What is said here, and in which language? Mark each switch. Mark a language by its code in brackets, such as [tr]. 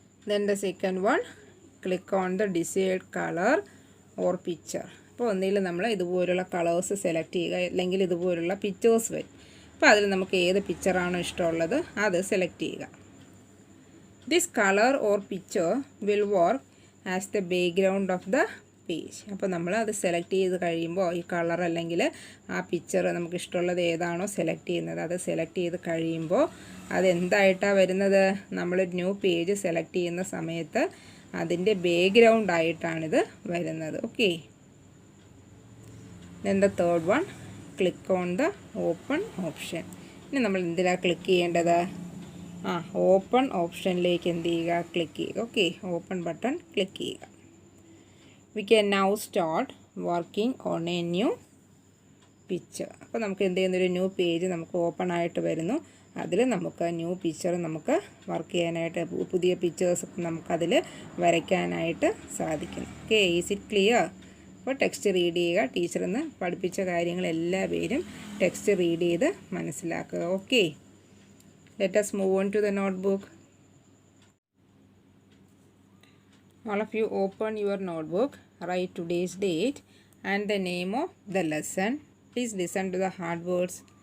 [en] Then the second one, click on the desired color or picture. [ml] അപ്പോൾ ഒന്നിൽ നമ്മൾ ഇതുപോലുള്ള കളേഴ്സ് സെലക്ട് ചെയ്യുക, അല്ലെങ്കിൽ ഇതുപോലുള്ള പിക്ചേഴ്സ് വരും. അപ്പോൾ അതിൽ നമുക്ക് ഏത് പിക്ചറാണോ ഇഷ്ടമുള്ളത് അത് സെലക്ട് ചെയ്യുക. [en] This color or picture will work as the background of the page. [ml] അപ്പോൾ നമ്മൾ അത് സെലക്ട് ചെയ്ത് കഴിയുമ്പോൾ ഈ കളർ അല്ലെങ്കിൽ ആ പിക്ചർ നമുക്ക് ഇഷ്ടമുള്ളത് ഏതാണോ സെലക്ട് ചെയ്യുന്നത് അത് സെലക്ട് ചെയ്ത് കഴിയുമ്പോൾ അതെന്തായിട്ടാണ് വരുന്നത്? നമ്മൾ ന്യൂ പേജ് സെലക്ട് ചെയ്യുന്ന സമയത്ത് അതിൻ്റെ ബാക്ക്ഗ്രൗണ്ട് ആയിട്ടാണിത് വരുന്നത്. Okay. [en] Then the third one, click on the open option. [ml] ഇനി നമ്മൾ എന്തിനാണ് ക്ലിക്ക് ചെയ്യേണ്ടത്? ഓപ്പൺ ഓപ്ഷനിലേക്ക് എന്ത് ചെയ്യുക? ക്ലിക്ക് ചെയ്യുക. ഓക്കെ, ഓപ്പൺ ബട്ടൺ ക്ലിക്ക് ചെയ്യുക. [en] We can now start working on a new picture. [ml] അപ്പോൾ നമുക്ക് എന്ത് ചെയ്യുന്നൊരു ന്യൂ പേജ് നമുക്ക് ഓപ്പൺ ആയിട്ട് വരുന്നു. അതിൽ നമുക്ക് ന്യൂ പിക്ചർ നമുക്ക് വർക്ക് ചെയ്യാനായിട്ട് പുതിയ പിക്ചേഴ്സൊക്കെ നമുക്കതിൽ വരയ്ക്കാനായിട്ട് സാധിക്കും. Okay, [en] Is it clear? [ml] അപ്പോൾ ടെക്സ്റ്റ് റീഡ് ചെയ്യുക. ടീച്ചറിന്ന് പഠിപ്പിച്ച കാര്യങ്ങൾ എല്ലാ പേരും ടെക്സ്റ്റ് റീഡ് ചെയ്ത് മനസ്സിലാക്കുക. [en] Okay, let us move on to the notebook. All of you open your notebook, write today's date and the name of the lesson. Please listen to the hard words.